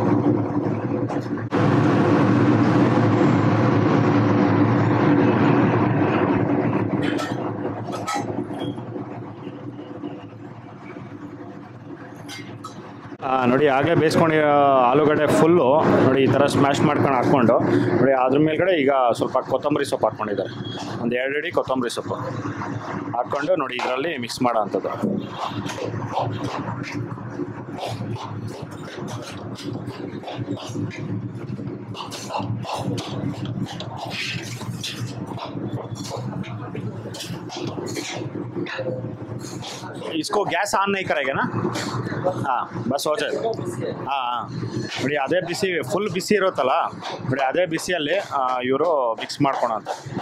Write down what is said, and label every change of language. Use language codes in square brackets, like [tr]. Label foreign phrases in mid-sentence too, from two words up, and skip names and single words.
[kn] ನೋಡಿ ಆಗಲೇ ಬೇಯಿಸ್ಕೊಂಡಿರೋ ಆಲೂಗಡ್ಡೆ ಫುಲ್ಲು ನೋಡಿ ಈ ಥರ ಸ್ಮ್ಯಾಶ್ ಮಾಡ್ಕೊಂಡು ಹಾಕ್ಕೊಂಡು ನೋಡಿ ಅದ್ರ ಮೇಲ್ಗಡೆ ಈಗ ಸ್ವಲ್ಪ ಕೊತ್ತಂಬರಿ ಸೊಪ್ಪು ಹಾಕ್ಕೊಂಡಿದ್ದಾರೆ. ಒಂದು 2 ಅಡಿ ಕೊತ್ತಂಬರಿ ಸೊಪ್ಪು ಹಾಕ್ಕೊಂಡು ನೋಡಿ ಇದರಲ್ಲಿ ಮಿಕ್ಸ್ ಮಾಡೋ ಅಂಥದ್ದು. [hi] इसको गैस ऑन नहीं करेगा ना? हाँ बस हो जाएगा. [kn] हाँ ನೋಡಿ ಅದೇ ಬಿಸಿ ಫುಲ್ ಬಿಸಿ ಇರುತ್ತಲ್ಲ ನೋಡಿ ಅದೇ ಬಿಸಿಯಲ್ಲಿ ಇವರು ಮಿಕ್ಸ್ ಮಾಡ್ಕೊಳ ಅಂತ.